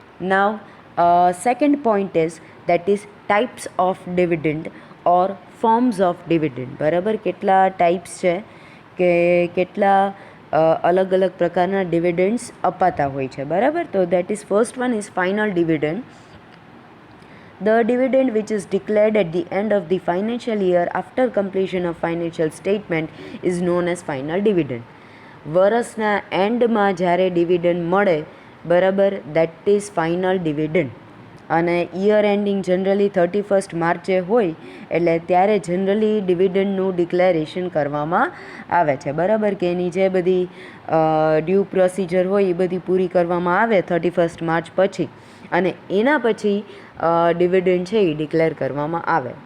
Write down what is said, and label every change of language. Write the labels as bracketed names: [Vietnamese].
[English] Now second point is that is types of dividend or forms of dividend, બરાબર. [Gujarati] કેટલા types છે કે કેટલા અલગ અલગ પ્રકારના ડિવિડન્ડ્સ અપાતા હોય છે, બરાબર. [English] તો that is first one is final dividend. The dividend which is declared at the end of the financial year after completion of financial statement is known as final dividend. [Gujarati] વર્ષના એન્ડમાં જ્યારે ડિવિડન્ડ મળે, બરાબર, [English] That is final dividend. [Gujarati] અને year ending generally 31st માર્ચે હોય એટલે ત્યારે જનરલી ડિવિડન્ડનું ડિક્લેરેશન કરવામાં આવે છે, બરાબર, કે એની જે બધી ડ્યુ પ્રોસિજર હોય એ બધી પૂરી કરવામાં આવે 31st માર્ચ પછી અને એના પછી ડિવિડન્ડ છે એ ડિક્લેર કરવામાં આવે.